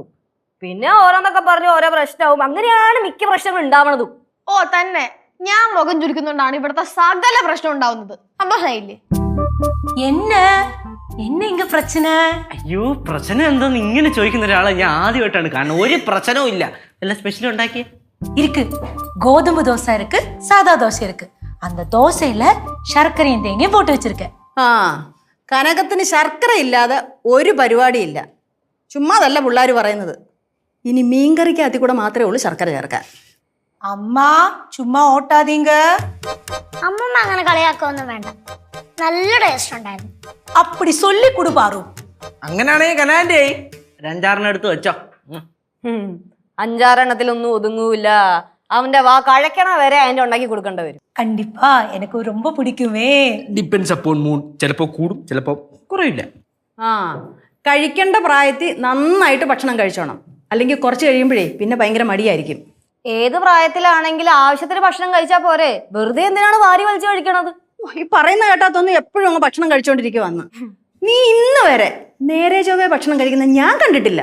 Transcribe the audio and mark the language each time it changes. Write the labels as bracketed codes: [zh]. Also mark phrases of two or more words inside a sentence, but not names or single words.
[ml] പിന്നെ ഓരോന്നൊക്കെ പറഞ്ഞ് ഓരോ പ്രശ്നവും. അങ്ങനെയാണ് മിക്ക പ്രശ്നങ്ങൾ ഉണ്ടാവണതും. ഓ തന്നെ, ഞാൻ മുഖം ചുരുക്കുന്നോണ്ടാണ് ഇവിടുത്തെ സകല പ്രശ്നം ഉണ്ടാവുന്നത്. സന്തോഷമായില്ലേ? എന്നെ ഇങ്ങ പ്രശ്ന? അയ്യോ, പ്രശ്നം എന്താന്ന് ഇങ്ങനെ ചോദിക്കുന്ന ഒരാളെ ഞാൻ ആദ്യമായിട്ടാണ് കാണുന്നത്. ഒരു പ്രശ്നവും ഇല്ല. എല്ലാ സ്പെഷ്യലും ഉണ്ടാക്കിയ [ta] இருக்கு. கோதுமை தோசை இருக்கு, சாதா தோசை இருக்கு. அந்த தோசையில சர்க்கரையும் தேங்காயும் போட்டு வச்சிருக்கேன். [ml] കനകത്തിന് ശർക്കര ഇല്ലാതെ ഒരു പരിപാടിയില്ല. ചുമ്മാതല്ല പിള്ളേർ പറയുന്നത്. ഇനി മീൻകറിക്കകത്തി കൂടെ മാത്രമേ ഉള്ളൂ ശർക്കര ചേർക്കാൻ. [ta] அம்மா சும்மா ஓட்டாதீங்க. [ml] അമ്മമ്മ അങ്ങനെ കളിയാക്കൊന്നും വേണ്ട. നല്ല ടേസ്റ്റ് ഉണ്ടായിരുന്നു. [ta] அப்படி சொல்லி கொடு பாரு. [ml] അങ്ങനെയാണെങ്കിൽ കനാൻ്റെ രണ്ടാറിന് എടുത്ത് വെച്ചോ. 5-6 എണ്ണത്തിലൊന്നും ഒതുങ്ങൂല. അവന്റെ വാ കഴക്കണ വരെ അതിന്റെ ഉണ്ടാക്കി കൊടുക്കേണ്ടി വരും. [ta] கண்டிப்பா எனக்கு ரொம்ப பிடிக்குமே. [en] depends upon mood. [ml] ചിലപ്പോ കൂടും, ചിലപ്പോ കുറയില്ല. കഴിക്കേണ്ട പ്രായത്തിൽ നന്നായിട്ട് ഭക്ഷണം കഴിച്ചോണം. അല്ലെങ്കിൽ കുറച്ച് കഴിയുമ്പോഴേ പിന്നെ ഭയങ്കര മടിയായിരിക്കും. ഏത് പ്രായത്തിലാണെങ്കിലും ആവശ്യത്തിന് ഭക്ഷണം കഴിച്ചാ പോരെ? വെറുതെ എന്തിനാണ് വാരി വലിച്ചു കഴിക്കണത്? ഈ പറയുന്ന കേട്ടാത്തൊന്നും എപ്പോഴും അങ്ങ് ഭക്ഷണം കഴിച്ചോണ്ടിരിക്കുവന്ന്. നീ ഇന്ന് വരെ നേരെ ചൊവ്വേ ഭക്ഷണം കഴിക്കുന്ന ഞാൻ കണ്ടിട്ടില്ല.